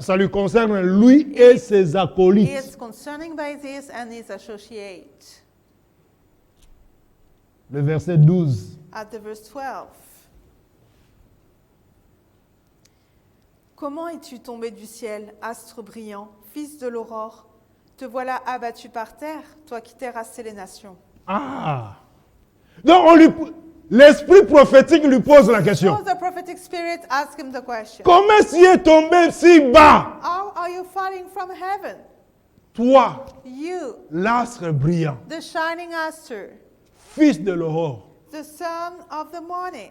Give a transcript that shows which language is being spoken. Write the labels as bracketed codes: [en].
[fr] ça lui concerne lui et ses acolytes. [en] It's concerning by this and his associate. [fr] Le verset 12. [en] At the verse 12. [fr] Comment es-tu tombé du ciel, astre brillant, fils de l'aurore? Te voilà abattu par terre, toi qui terrassais les nations. Ah! Donc l'esprit prophétique lui pose la question. [en] So the prophetic spirit asked him the question. [fr] Comment tu es tombé si bas? [en] How are you falling from heaven? [fr] Toi, [en] You, [fr] l'astre brillant, [en] the shining aster, [fr] fils de l'aurore. [en] the son of the morning.